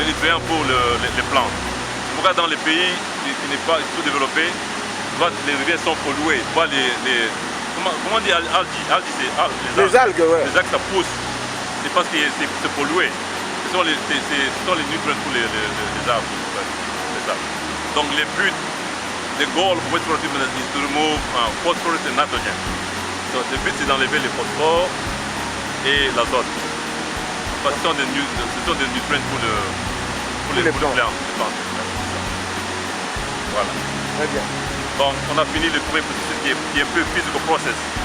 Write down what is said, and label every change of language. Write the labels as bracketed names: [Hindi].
[French] Les nutriments pour les plantes. C'est pourquoi dans les pays qui n'est pas sous-développés, les rivières sont polluées. Comment on dit [English] algae, [French] les algues, ouais. Les algues, ça pousse. C'est parce que c'est pollué. Ce sont les nutriments pour les arbres. C'est ça. [English] Donc le but, the goal of wastewater treatment is to remove phosphorus and nitrogen. [French] So, le but c'est d'enlever le phosphore et l'azote. Parce que ce sont des nutriments pour les plantes. Voilà. Très bien. Donc on a fini le premier processus qui est un peu [English] physical process.